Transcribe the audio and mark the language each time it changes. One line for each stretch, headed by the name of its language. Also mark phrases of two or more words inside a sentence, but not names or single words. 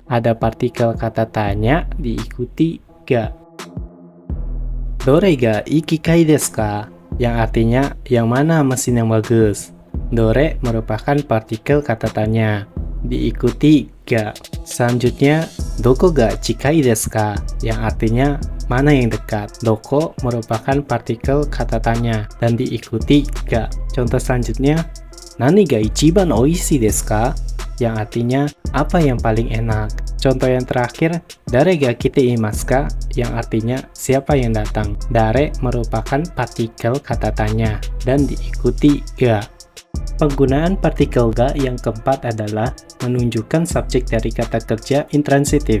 Indonesian: Ada partikel kata tanya diikuti ga.
Japanese: どれがいい機械ですか?
Indonesian: Yang artinya yang mana mesin yang bagus. Dore merupakan partikel kata tanya, diikuti ga. Selanjutnya,
Japanese: どこが近いですか?
Indonesian: Yang artinya mana yang dekat. Doko merupakan partikel kata tanya dan diikuti ga. Contoh selanjutnya,
Japanese: 何が一番おいしいですか?
Indonesian: Yang artinya apa yang paling enak. Contoh yang terakhir,
Japanese: 誰が来ていますか?
Indonesian: Yang artinya siapa yang datang. Dare merupakan partikel kata tanya dan diikuti ga. Penggunaan partikel ga yang keempat adalah menunjukkan subjek dari kata kerja intransitif.